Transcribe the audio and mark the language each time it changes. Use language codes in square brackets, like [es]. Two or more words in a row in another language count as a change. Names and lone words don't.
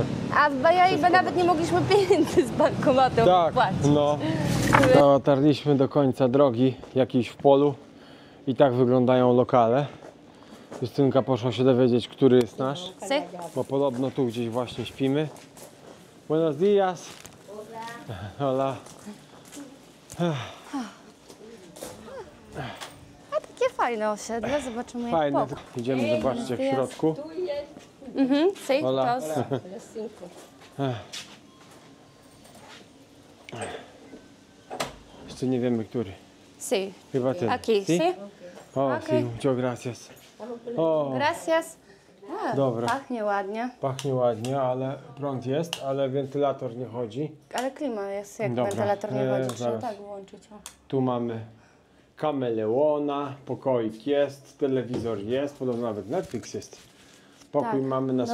[pl] A w Bayahibe nawet nie mogliśmy pieniędzy z bankomatu Tak, płacić. no. Dotarliśmy do końca drogi, jakiejś w polu i tak wyglądają lokale. Justynka poszła się dowiedzieć, który jest nasz, [es] Si? [pl] bo podobno tu gdzieś właśnie śpimy. [es] Buenos dias. Hola. [pl] A takie fajne osiedle, zobaczymy jak Fajne. pokój. Idziemy zobaczyć jak w środku. [es] Si, Hola. tos. [pl] Jeszcze nie wiemy, który. [es] Si. [pl] Chyba ten. [es] Aquí, Si? si? [pl] O, Okej. [es] si, muchas gracias. O, Gracias. A, [pl] Dobra. Pachnie ładnie, pachnie ładnie, ale prąd jest, ale wentylator nie chodzi. ale klima jest, jak Dobra, wentylator nie chodzi, trzeba zaraz. tak włączyć. O. Tu mamy kameleona, pokoik jest, telewizor jest, podobno nawet Netflix jest. Pokój mamy na